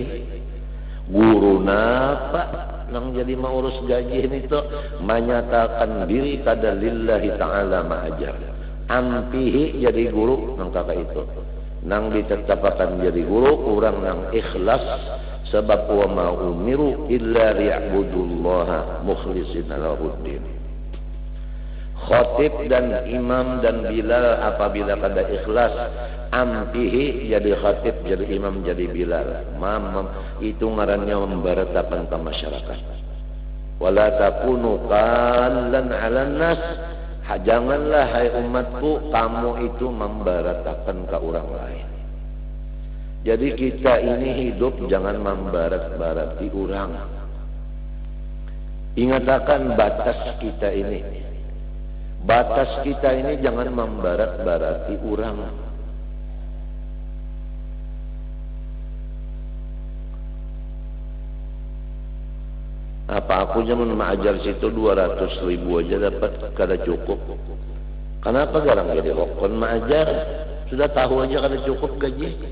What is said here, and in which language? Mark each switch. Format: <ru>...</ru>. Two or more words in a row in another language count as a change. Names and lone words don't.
<bjn>Guru napa nang jadi mengurus gaji ini tuh menyatakan diri kada</bjn> <ar>لله تعالى</ar> <bjn>ma'ajar. Ampihi jadi guru nang kakak itu. Nang ditetapkan jadi guru orang nang ikhlas sebab</bjn> <ar>وما أمروا إلا ليعبدوا الله مخلصين له الدين.</ar> <bjn>Khatib dan imam dan Bilal apabila kada ikhlas, ampihi jadi khatib, jadi imam, jadi Bilal. Itu ngarannya memberatakan ke masyarakat.</bjn> <ar>ولا تكونوا كلا على الناس.</ar> <id>Janganlah hai umatku kamu itu memberatakan ke orang lain.</id> <bjn>Jadi kita ini hidup jangan membarat-barati orang. Ingatkan batas kita ini. Batas kita ini jangan membarat-barati orang. Apa aku zaman mengajar situ 200.000 aja dapat kada cukup. Kenapa garang jadi hokon mengajar? Sudah tahu aja kada cukup gaji.</bjn>